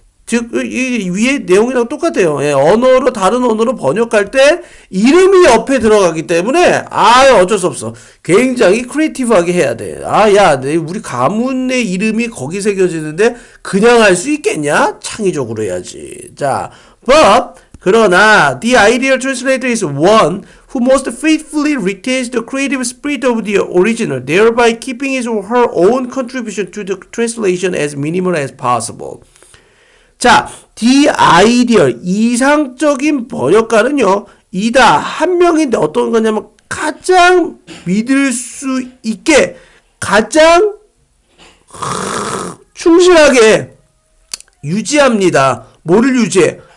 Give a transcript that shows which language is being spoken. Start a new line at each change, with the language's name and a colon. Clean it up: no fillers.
Korean: 즉, 이 위에 내용이랑 똑같아요. 예, 언어로, 다른 언어로 번역할 때 이름이 옆에 들어가기 때문에, 어쩔 수 없어. 굉장히 크리에이티브하게 해야 돼. 야, 우리 가문의 이름이 거기 새겨지는데 그냥 할 수 있겠냐? 창의적으로 해야지. 자, 그러나,
English: the ideal translator is one who most faithfully retains the creative spirit of the original, thereby keeping his or her own contribution to the translation as minimal as possible.
Korean: 자,
English: the ideal,
Korean: 이상적인 번역가는요, 이다, 한 명인데 어떤 거냐면, 가장 믿을 수 있게, 가장 충실하게 유지합니다. 뭐를 유지해?